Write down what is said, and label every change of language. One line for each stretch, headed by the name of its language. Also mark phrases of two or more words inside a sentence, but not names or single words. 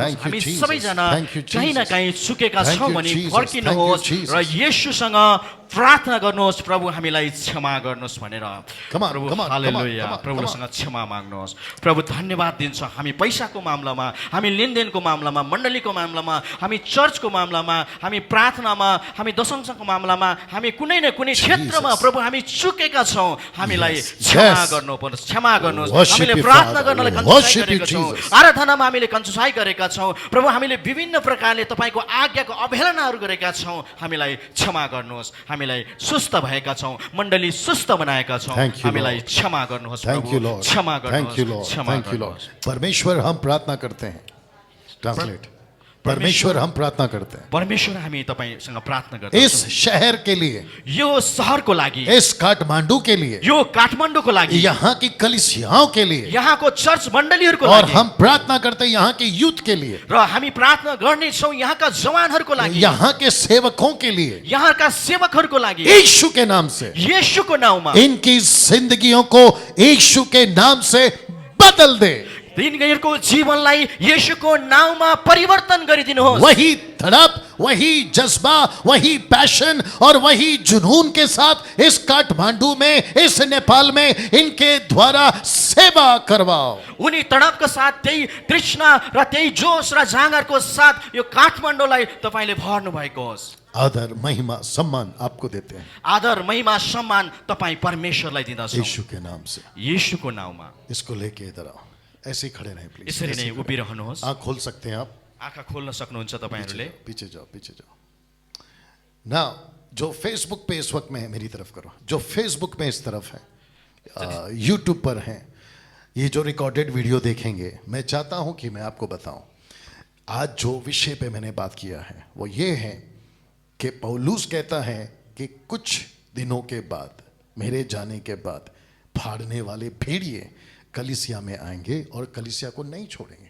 English: Thank you,
Nepali: हामी
English: Jesus.
Nepali: सबैजना
English: Thank you,
Nepali: कहीँ न
English: Jesus.
Nepali: कहीँ चुकेका
English: Thank
Nepali: छौँ
English: you,
Nepali: भने
English: Jesus.
Nepali: फर्किनुहोस्
English: Thank you,
Nepali: र
English: Jesus.
Nepali: येशूसँग प्रार्थना गर्नुहोस्, प्रभु हामीलाई क्षमा गर्नुहोस् भनेर।
English: Come on,
Nepali: प्रभु
English: come on,
Nepali: हालेलुया,
English: come on,
Nepali: प्रभुसँग क्षमा माग्नुहोस्। प्रभु धन्यवाद दिन्छ, हामी पैसाको मामलामा, हामी लेनदेनको मामलामा, मण्डलीको मामलामा, हामी चर्चको मामलामा, हामी प्रार्थनामा, हामी दशंशको मामलामा, हामी कुनै न कुनै क्षेत्रमा प्रभु हामी चुकेका छौँ, हामीलाई क्षमा
English: Yes.
Nepali: गर्नुपर्छ, क्षमा गर्नुहोस्।
English: Worship
Nepali: हामीले
English: you,
Nepali: प्रार्थना
English: Father.
Nepali: गर्नलाई
English: Worship
Nepali: कन्जुसाइ
English: you,
Nepali: गरेका छौँ,
English: Jesus.
Nepali: आराधनामा हामीले कन्जुसाइ गरेका छौँ। प्रभु हामीले विभिन्न प्रकारले तपाईँको आज्ञाको अवहेलनाहरू गरेका छौँ, हामीलाई क्षमा गर्नुहोस्। हामीलाई सुस्त भएका छौँ, मण्डली सुस्त बनाएका छौँ,
English: Thank you,
Nepali: हामीलाई
English: Lord.
Nepali: क्षमा गर्नुहोस्
English: Thank you,
Nepali: प्रभु,
English: Lord.
Nepali: क्षमा
English: Thank you,
Nepali: गर्नुहोस्,
English: Lord.
Nepali: क्षमा
English: Thank you, Lord.
Nepali: गर्नुहोस्।
Hindi: परमेश्वर हम प्रार्थना करते हैं, ट्रांसलेट। परमेश्वर हम प्रार्थना करते हैं
Nepali: परमेश्वर हामी तपाईँसँग प्रार्थना
Hindi: इस
Nepali: गर्छौँ
Hindi: शहर के लिए,
Nepali: यो सहरको लागि,
Hindi: इस काठमांडू के लिए,
Nepali: यो काठमाडौँको लागि,
Hindi: यहाँ की कलीसियाओं के लिए,
Nepali: यहाँको चर्च मण्डलीहरूको
Hindi: और
Nepali: लागि,
Hindi: हम प्रार्थना करते हैं यहाँ के यूथ के लिए,
Nepali: र हामी प्रार्थना गर्नेछौँ यहाँका जवानहरूको लागि,
Hindi: यहाँ के सेवकों के लिए,
Nepali: यहाँका सेवकहरूको लागि,
Hindi: यीशु के नाम से
Nepali: येशूको नाउँमा
Hindi: इनकी जिंदगियों को यीशु के नाम से बदल दे।
Nepali: तिनीहरूको जीवनलाई येशूको नाउँमा परिवर्तन गरिदिनुहोस्।
Hindi: वही धड़प, वही जज्बा, वही पैशन और वही जुनून के साथ इस काठमांडू में, इस नेपाल में इनके द्वारा सेवा करवाओ।
Nepali: उनी तडपका साथ त्यही तृष्णा र त्यही जोश र जाँगरको साथ यो काठमाडौँलाई तपाईँले भर्नु भएको होस्।
Hindi: आदर, महिमा, सम्मान आपको देते हैं
Nepali: आदर, महिमा, सम्मान तपाईँ परमेश्वरलाई दिँदछौँ
Hindi: यीशु के नाम से।
Nepali: येशूको नाउँमा।
Hindi: इसको लेके इधर आओ, ऐसे ही खड़े रहें प्लीज।
Nepali: यसरी नै उभिरहनुहोस्।
Hindi: आँख खोल सकते हैं आप,
Nepali: आँखा खोल्न सक्नुहुन्छ तपाईँहरूले।
Hindi: पीछे जाओ, पीछे जाओ ना। जो फेसबुक पे इस वक्त में है, मेरी तरफ करो, जो फेसबुक में इस तरफ है, यूट्यूब पर हैं, ये जो
English: recorded video
Hindi: देखेंगे, मैं चाहता हूं कि मैं आपको बताऊं, आज जो विषय पे मैंने बात किया है वो ये है कि पौलुस कहता है कि कुछ दिनों के बाद, मेरे जाने के बाद, फाड़ने वाले भेड़िए कलीसिया में आएंगे और कलीसिया को नहीं छोड़ेंगे।